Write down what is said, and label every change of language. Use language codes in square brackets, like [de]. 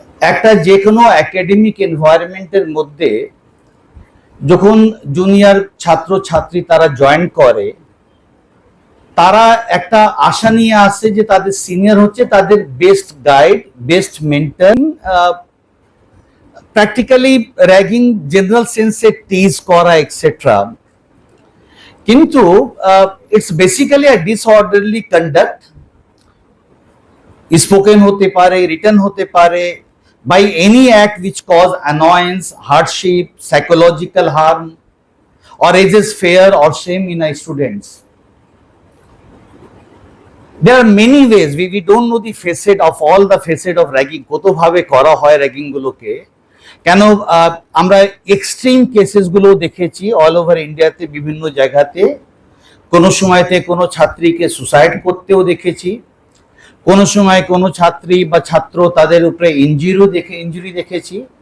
[bn] একটা যে কোনো একাডেমিক এনভায়রনমেন্টের মধ্যে যখন জুনিয়র ছাত্র ছাত্রী তারা জয়েন করে, তারা একটা আশা নিয়ে আসে যে তাদের সিনিয়র হচ্ছে তাদের best guide, best mentor. [en] Practically ragging general সেন্সে tease করা etcetera, কিন্তু it's basically a disorderly conduct. [bn] Spoken হতে পারে, রিটেন হতে পারে, [en] by any act which cause annoyance, hardship, psychological harm, or raises fear or shame in our students. There are many ways. We don't know the facet of all the facet of ragging. [bn] কত ভাবে করা হয় ragging গুলোকে। কেন আমরা extreme cases গুলো দেখেছি all over ইন্ডিয়াতে, বিভিন্ন জায়গাতে। কোনো সময়তে কোনো ছাত্রীকে সুসাইড করতেও দেখেছি, কোনো সময় কোনো ছাত্রী বা ছাত্র তাদের উপরে ইনজুরি দেখেছি।